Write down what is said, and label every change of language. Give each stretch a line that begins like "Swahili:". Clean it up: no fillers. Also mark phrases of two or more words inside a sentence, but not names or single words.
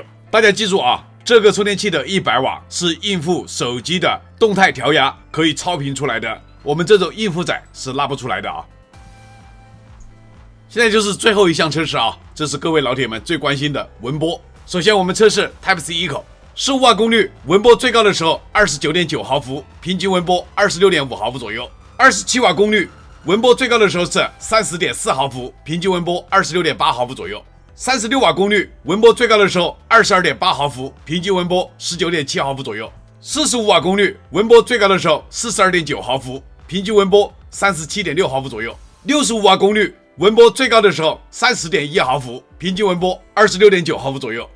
Chinese: 大家記住啊，這個充電器的100瓦是應付手機的動態調壓，可以超頻出來的，我們這種應付載是拉不出來的啊。現在就是最後一項測試啊，這是各位老鐵們最關心的文波。首先我們測試 Type-C 一口，15瓦功率，文波最高的時候 29.9 毫伏，平均文波 26.5 毫伏左右。27瓦功率，文波最高的时候是 30.4 毫伏，平均文波 26.8 毫伏左右。36瓦功率，文波最高的时候 22.8 毫伏，平均文波 19.7 毫伏左右。45瓦功率，文波最高的时候 42.9 毫伏，平均文波 37.6 毫伏左右。65瓦功率，文波最高的时候 30.1 毫伏，平均文波 26.9 毫伏左右。